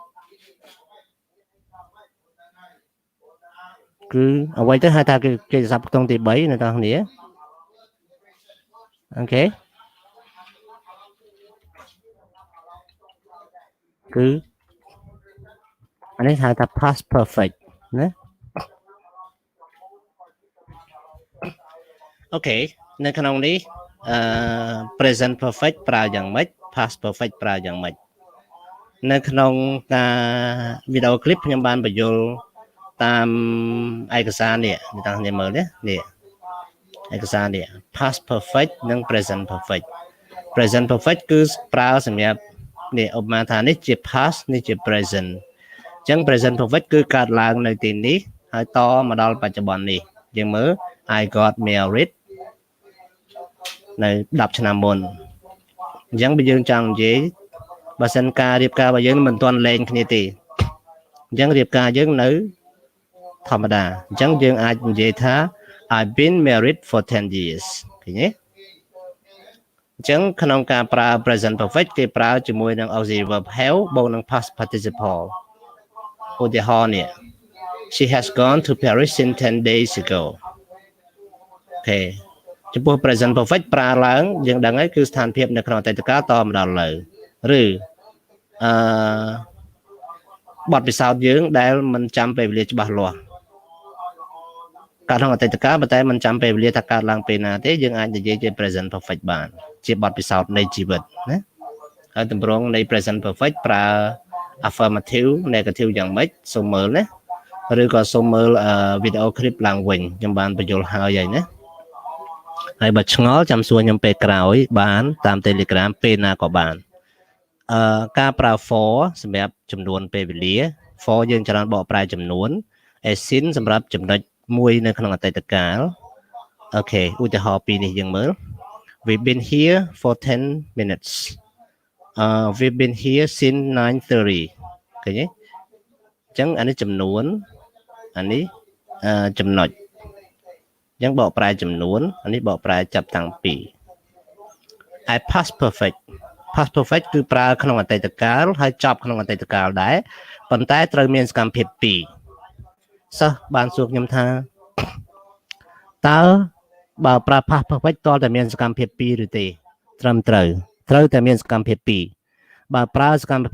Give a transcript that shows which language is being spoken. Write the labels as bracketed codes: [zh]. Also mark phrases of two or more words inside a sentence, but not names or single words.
[km] គឺអ្វីទៅហៅថាគេសັບខ្ទង់ទី3នៅតាមគ្នាអូខេគឺអានេះហៅថា [en] past perfect [km] ណាអូខេនៅក្នុងនេះ [en] present perfect [km] ប្រើយ៉ាងម៉េច [en] past perfect [km] ប្រើយ៉ាងម៉េច នៅក្នុងការវីដេអូឃ្លីបខ្ញុំបានបញ្យល់តាមឯកសារនេះអ្នកទាំងគ្នាមើលនេះឯកសារនេះ [en] past perfect [km] និង [en] present perfect present perfect [km] គឺប្រើសម្រាប់នេះឧបមាថានេះជា past នេះជា present អញ្ចឹង [en] present perfect [km] គឺកើតឡើងនៅទីនេះហើយតមកដល់បច្ចុប្បន្ននេះយើងមើល [en] I got married [km] នៅ10ឆ្នាំមុនអញ្ចឹងបើយើង ចង់និយាយបើសិនការរៀបការរបស់យើងមិនទាន់លែងគ្នាទេអញ្ចឹងរៀបការយើងនៅធម្ម តាអញ្ចឹងយើងអាចនិយាយថា [en] I've been married for 10 years [km] ឃើញទេអញ្ចឹងក្នុងការប្រើ [en] present perfect [km] គេប្រើជាមួយនឹង [en] auxiliary verb have [km] បូកនឹង [en] past participle [km] ឧទាហរណ៍នេះ [en] She has gone to Paris since 10 days ago [km] អូខេចំពោះ [en] present perfect [km] ប្រើឡើងយើងដឹងហើយគឺស្ថានភាពនៅក្នុងអតីតកាលតមកដល់ឥឡូវឬ បទពិសោធន៍យើងដែលមិនចាំពេលវេលាច្បាស់លាស់កើតក្នុងអតីតកាលប៉ុន្តែមិនចាំពេលវេលាថាកើតឡើងពេលណាទេយើងអាចនិយាយជា [en] present perfect [km] បានជាបទពិសោធន៍នៃជីវិតណាហើយទម្រង់នៃ [en] present perfect [km] ប្រើ [en] affirmative negative [km] យ៉ាងម៉េចសូមមើល ណាឬក៏សូមមើលវីដេអូឃ្លីបឡើងវិញខ្ញុំបានបញ្យល់ហើយណាហើយបើឆ្ងល់ចាំសួរខ្ញុំពេលក្រោយបានតាម Telegram ពេលណាក៏បានការប្រើ for សម្រាប់ចំនួនពេលវេលា for យើងច្រើនបកប្រែចំនួន [en] as in [km] សម្រាប់ចំណុចមួយនៅក្នុងអតីតកាលអូខេឧទាហរណ៍ពីរនេះយើងមើល [en] We've been here for 10 minutes we've been here since 9:30 [km] ឃើញទេអញ្ចឹងអានេះចំនួនអានេះចំណុចអញ្ចឹងបកប្រែចំនួនអានេះបកប្រែចាប់តាំងពី [en] I past perfect past perfect [km] គឺប្រើក្នុងអតីតកាលហើយចប់ក្នុងអតីតកាលដែរប៉ុន្តែត្រូវមានសកម្មភាព2សិស្សបានសួរខ្ញុំថាតើបើប្រើ [en] past perfect [km] តើតែមានសកម្មភាព2ឬទេត្រឹមត្រូវតែមានសកម្មភាព2បើប្រើសកម្ម